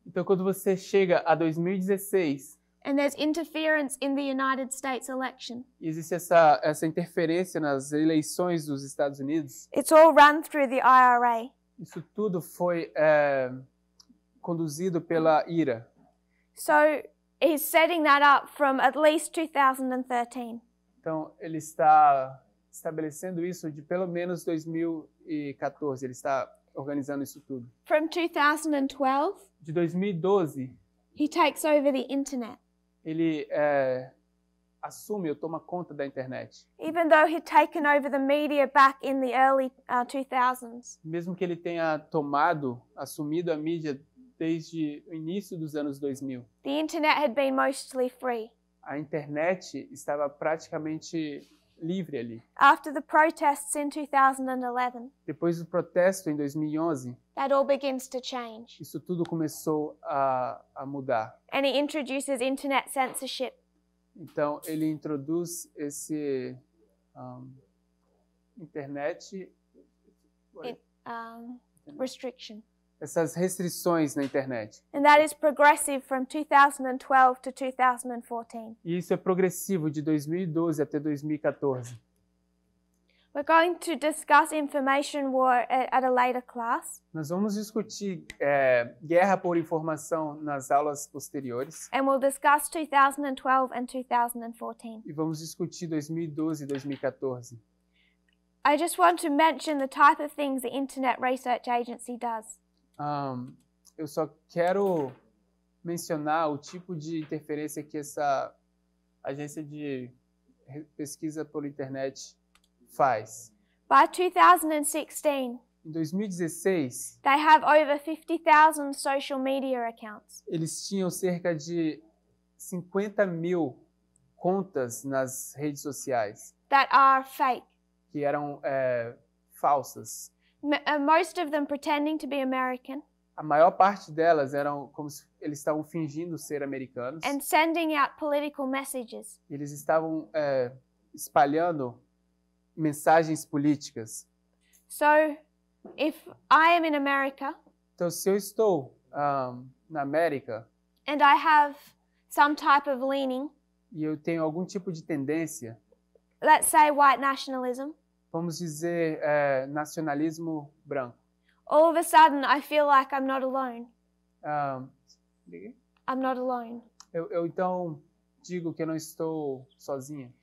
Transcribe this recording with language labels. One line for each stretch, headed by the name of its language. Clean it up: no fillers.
Portuguese: Então, quando você chega a 2016
English: And there's interference in the United States election.
Portuguese: Existe essa interferência nas eleições dos Estados Unidos.
English: It's all run through the IRA.
Portuguese: Isso tudo foi conduzido pela IRA.
English: So he's setting that up from at least 2013.
Portuguese: Então, ele está estabelecendo isso de pelo menos 2014. Ele está organizando isso tudo.
English: From 2012,
Portuguese: De 2012,
English: he takes over the internet.
Portuguese: ele assume ou toma conta da internet.
English: Even though he'd taken over the media back in the early 2000s.
Portuguese: Mesmo que ele tenha assumido a mídia desde o início dos anos 2000.
English: The internet had been mostly free.
Portuguese: A internet estava praticamente livre ali.
English: After the protests in 2011,
Portuguese: Depois do protesto em 2011,
English: that all begins to change.
Portuguese: isso tudo começou a mudar.
English: And he introduces internet censorship.
Portuguese: Então, ele introduz esse internet,
English: Restriction.
Portuguese: essas restrições na internet.
English: And that is progressive from 2012 to 2014.
Portuguese: E isso é progressivo de 2012 até 2014.
English: We're going to discuss information war at a later class.
Portuguese: Nós vamos discutir guerra por informação nas aulas posteriores.
English: And we'll discuss 2012 and 2014.
Portuguese: E vamos discutir 2012 e 2014.
English: I just want to mention the type of things the Internet Research Agency does.
Portuguese: Eu só quero mencionar o tipo de interferência que essa agência de pesquisa por internet faz.
English: By 2016,
Portuguese: Em 2016,
English: they have over 50,000 social media accounts.
Portuguese: eles tinham cerca de 50.000 contas nas redes sociais
English: That are fake.
Portuguese: que eram falsas.
English: Most of them pretending to be American
Portuguese: A maior parte delas eram como se eles estavam fingindo ser americanos.
English: and sending out political messages.
Portuguese: Eles estavam espalhando mensagens políticas.
English: So, if I am in America
Portuguese: Então, se eu estou na América
English: and I have some type of leaning,
Portuguese: e eu tenho algum tipo de tendência,
English: let's say white nationalism,
Portuguese: vamos dizer nacionalismo branco.
English: all of a sudden I feel like I'm not alone. I'm not alone.
Portuguese: Eu então digo que eu não estou sozinha.